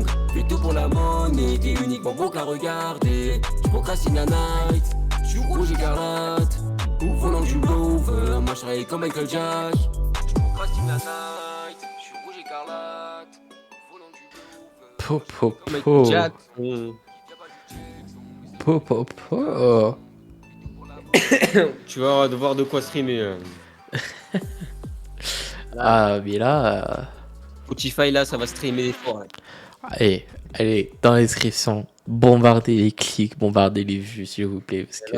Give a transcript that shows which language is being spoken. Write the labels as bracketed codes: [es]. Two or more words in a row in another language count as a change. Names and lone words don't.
[fr] Fais tout pour la monnaie, t'es uniquement bon qu'à regarder. Je procrastine la night, je suis rouge écarlate. Au volant du Rover, machin est comme Michael Jack. Je procrastine la night, je suis rouge écarlate. Au volant du Rover. Po, po, Michael po. Jackson. Po, po, po. Tu vas devoir de quoi streamer. Ah, mais là, Spotify là, ça va streamer des fois. allez, dans la description, bombardez les clics, bombardez les vues, s'il vous plaît, parce que